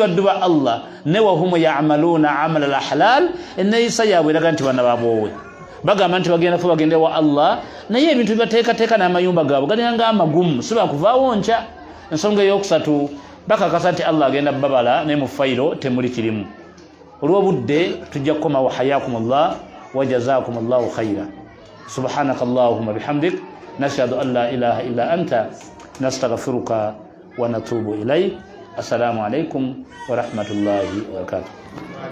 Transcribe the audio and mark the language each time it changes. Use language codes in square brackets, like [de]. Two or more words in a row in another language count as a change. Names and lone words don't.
[lg] baddu ba Allah ne [ar] وهم يعملون عمل الحلال [lg] enneeyisa yaabwe eraga nti bana baboowe bagamba nti bagenda fo bagende wa Allah naye ebintu bibateekateeka n'amayumba gaabwe galina ng'amagumu si bakuvaawo nkya ensonga ey'okusatu bakakasa nti Allah agenda babala naye mu fayiro temuli kirimu olw'obudde tujja kukomawo [ar] حياكم الله وجزاكم الله خيرا سبحانك اللهم بحمدك نشهد أن لا إله إلا أنت نستغفرك ونتوب إليك السلام عليكم ورحمة الله وبركاته